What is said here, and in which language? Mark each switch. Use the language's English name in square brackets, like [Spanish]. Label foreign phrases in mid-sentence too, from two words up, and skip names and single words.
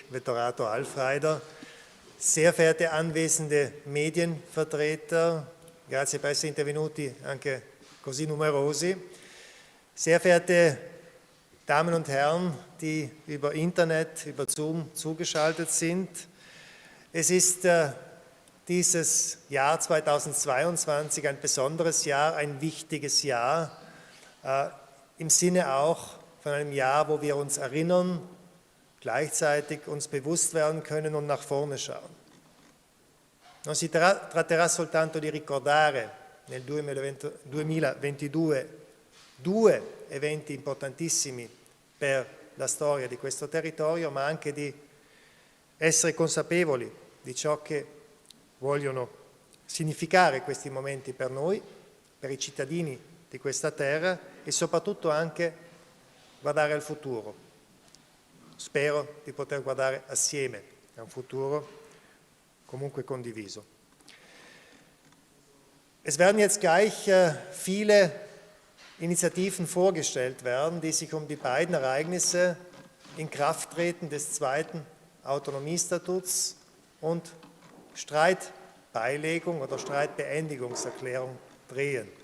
[German] Vettorato, Alfreider, sehr verehrte anwesende Medienvertreter, [Italian] grazie per essere intervenuti anche così numerosi, [German] sehr verehrte Damen und Herren, die über Internet, über Zoom zugeschaltet sind. Es ist dieses Jahr 2022 ein besonderes Jahr, ein wichtiges Jahr, im Sinne auch von einem Jahr, wo wir uns erinnern, gleichzeitig uns bewusst werden können und nach vorne schauen. [Italian] Non si tratterà soltanto di ricordare nel 2022 2 eventi importantissimi per la storia di questo territorio, ma anche di essere consapevoli di ciò che vogliono significare questi momenti per noi, per i cittadini di questa terra e soprattutto anche guardare al futuro. Spero di poter guardare assieme a un futuro comunque condiviso. [German] Es werden jetzt gleich viele Initiativen vorgestellt werden, die sich um die beiden Ereignisse Inkrafttreten des zweiten Autonomiestatuts und Streitbeilegung oder Streitbeendigungserklärung drehen.